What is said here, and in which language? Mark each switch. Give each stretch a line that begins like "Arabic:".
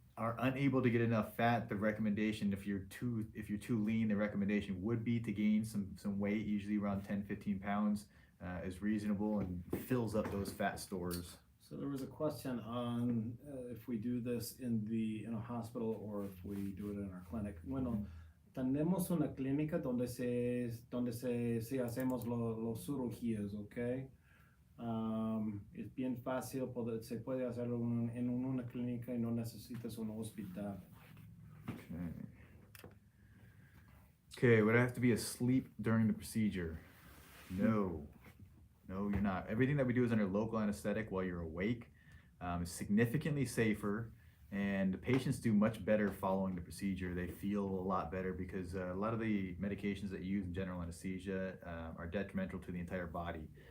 English: are unable to get enough fat, the recommendation, if you're too lean, the recommendation would be to gain some weight, usually around 10-15 pounds is reasonable, and fills up those fat stores. So there was a question on if we do this in a hospital or if we do it in our clinic.
Spanish: Bueno, tenemos una clínica donde se hacemos los cirugías, ¿ok? Es bien fácil, se puede hacerlo en una clínica y no necesitas un hospital.
English: Okay, would I have to be asleep during the procedure? No, you're not. Everything that we do is under local anesthetic while you're awake. It's significantly safer, and the patients do much better following the procedure. They feel a lot better because a lot of the medications that you use in general anesthesia are detrimental to the entire body.